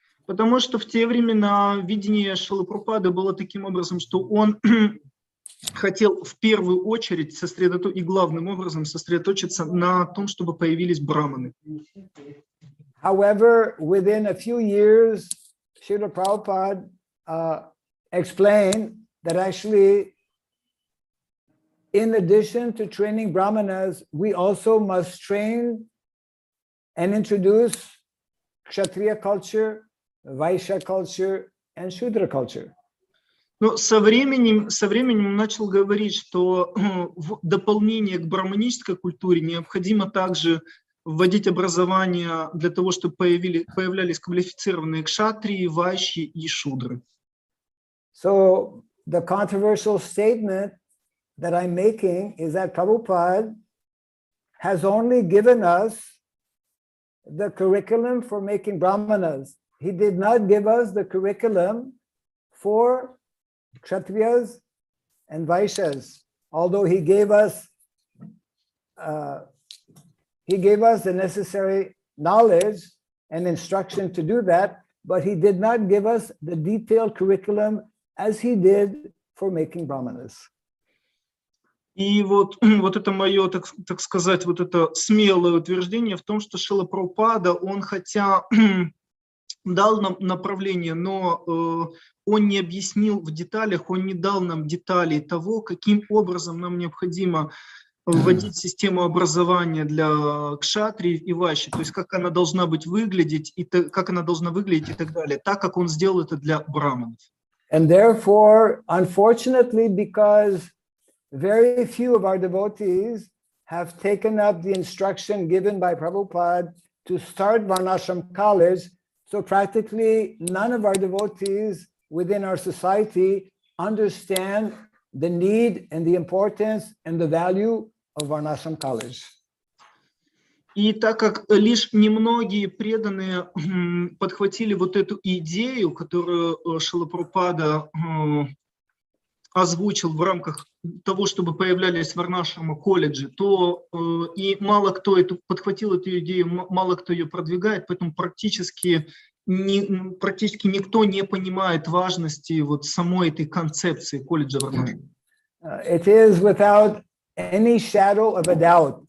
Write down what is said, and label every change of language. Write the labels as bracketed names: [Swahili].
[Russian] Потому что в те времена видение Шрилы Прабхупады было таким образом, что он хотел в первую очередь и главным образом сосредоточиться на том, чтобы появились браманы. [English] However, within a few years, Srila Prabhupada explained that actually, in addition to training brahmanas, we also must train and introduce Kshatriya culture, Vaishya culture, and Shudra culture. [Russian] Но со временем он начал говорить, что в дополнение к браманической культуре необходимо также вводить образование для того, чтобы появлялись квалифицированные кшатрии, вайши и шудры. [English] So the controversial statement that I'm making is that Prabhupada has only given us the curriculum for making brahmanas. He did not give us the curriculum for Kshatriyas and Vaishyas, although he gave us the necessary knowledge and instruction to do that, but he did not give us the detailed curriculum as he did for making brahmanas. [Russian] И вот это мое, так сказать, вот это смелое утверждение в том, что Шрила Прабхупада, он хотя дал нам направление, но он не объяснил в деталях, он не дал нам деталей того, каким образом нам необходимо вводить систему образования для кшатриев и вайши, то есть как она должна выглядеть и так далее, так как он сделал это для браманов. [English] And therefore, unfortunately, because very few of our devotees have taken up the instruction given by Prabhupada to start Varnashram college, so practically none of our devotees within our society understand the need and the importance and the value of Varnashram college. [Russian] И так как лишь немногие преданные подхватили вот эту идею, которую Шрила Прабхупада озвучил в рамках того, чтобы появлялись в Варнашрама колледжи, то и мало кто подхватил эту идею, мало кто ее продвигает, поэтому практически никто не понимает важности вот самой этой концепции колледжа Варнашрама. [English] It is without any shadow of a doubt.